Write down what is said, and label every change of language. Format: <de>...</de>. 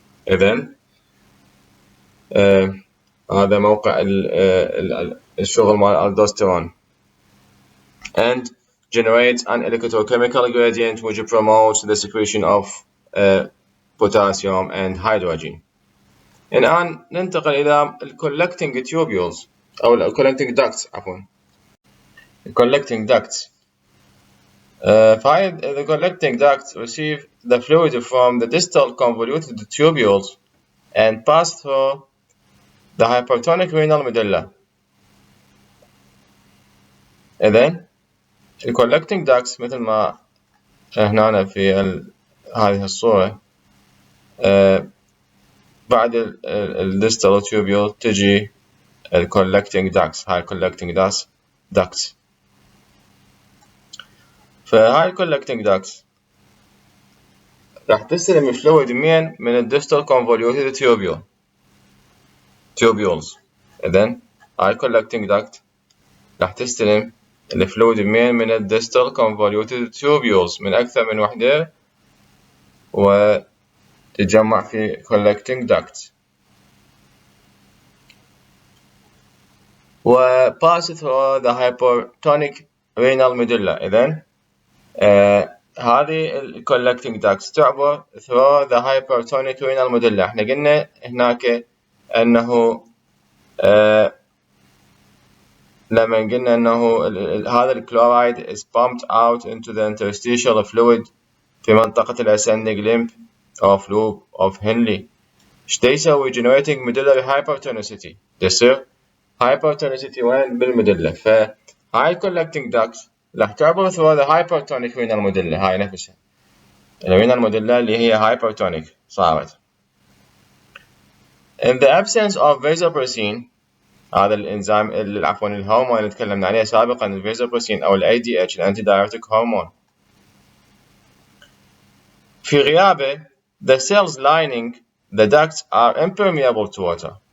<ar>إذن هذا موقع الشغل مال</ar> <en>aldosterone and generates an electrochemical gradient which promotes the secretion of potassium and hydrogen.</en> <ar>الآن ننتقل إلى collecting tubules أو collecting ducts عفوا.</ar> <en>collecting ducts. The collecting ducts receive the fluid from the distal convoluted tubules and pass through the hypertonic renal medulla.</en> <ar>إذن collecting ducts مثل ما هنا في هذه الصورة بعد distal tubule تجي collecting ducts. هاي</ar> <en>collecting ducts.</en> <ar>فهاي collecting ducts راح تستلم فلويد من distal convoluted tubules. إذن هاي collecting duct راح تستلم الفلويد من distal convoluted tubules من أكثر من وحدة وتتجمع في collecting duct و</ar> <en>pass through the hypertonic renal medulla.</en> <ar>إذن هذه</ar> <en>collecting ducts</en> <ar>تعبر</ar> <en>through the hypertonic renal medulla.</en> <ar>احنا قلنا هناك أنه لما قلنا أنه هذا الكلورايد</ar> <en>is pumped out into the interstitial fluid</en> <ar>في منطقة الاسندنج ليمب of loop of Henle. ايش يسوي؟</ar> <en>generating medullary hypertonicity.</en> <ar>يصير hypertonicity وين؟ بالمدلة. فهاي</ar> <en>collecting ducts</en> <ar>راح تعبر</ar> <en>through the hypertonic renal medulla.</en> <ar>هاي نفسها الرينال موديلا اللي هي hypertonic صارت.</ar> <en>In the absence of vasopressin</en> <ar>هذا الانزيم عفوا الهرمون اللي تكلمنا عليه سابقا الفازوبريسين او ال ADH الانتي دايوريتيك هرمون. في غيابه</ar> <en>the cells lining the ducts are impermeable to water.</en>